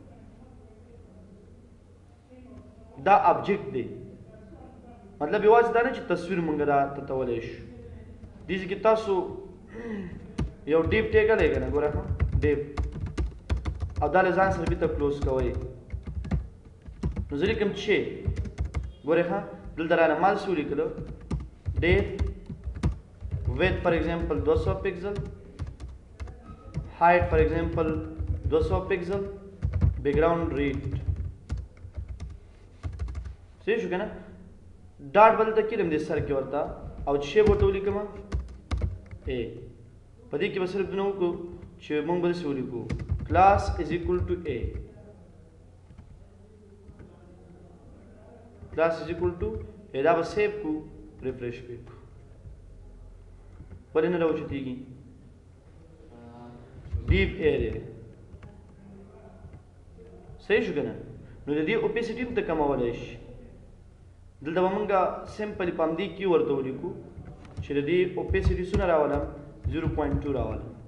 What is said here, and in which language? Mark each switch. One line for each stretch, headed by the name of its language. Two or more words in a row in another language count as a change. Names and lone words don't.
Pashto: دا ابجیکټ دی، مطلب یوازې دا نه چې تصویر موږ را تتولی شو. دې کې تاسو یو ډیپ ټیکلی که نه، ګوره ښه ډیپ، او دا له ځان سره بېرته کلوز کوئ. نو زه لیکم چې ګورئ ښه دلته رانه ما څه ولیکلو ډیپ
English: width for example 200 pixel, height for example 200 pixel, background read.
Pashto: صحیح شو کنه؟ ډاټ بل ته کړم دې سر کې ورته او چې ورته ولیکم A. په دې کې به صرف دونه وکړو چې موږ به څه ولیکو
English: class is equal to A. class is equal to A
Pashto: دا به سیو کو ریفریش کو. ولې نه راوچتېږي؟
English: div area.
Pashto: صحیح شو که نه؟ نو د دې اوپیسیټي هم ته کمولی شي. دلته به مونږ سمپلي په همدې کې ورته ولیکو چې د دې اوپیسیټي څونه راولم 0.2 راولم.